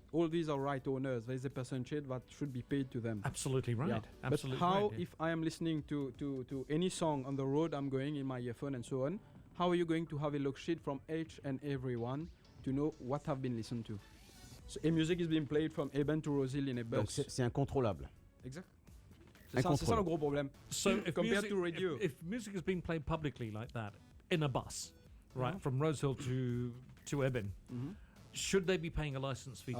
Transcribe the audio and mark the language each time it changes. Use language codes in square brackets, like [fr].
[en] All these are right owners. There is a percentage that should be paid to them. Absolutely right. Yeah. Absolutely but how, right, yeah. if I am listening to any song on the road, I'm going in my earphone and so on, how are you going to have a look sheet from each and every one to know what have been listened to? So a music is being played from Eben to Rosil in a bus. [fr] Donc c'est incontrôlable. Exact. C'est ça le gros problème. [en] So if Compared music, to radio. if music is being played publicly like that in a bus, right, from Rosehill to Eben, should they be paying a license fee to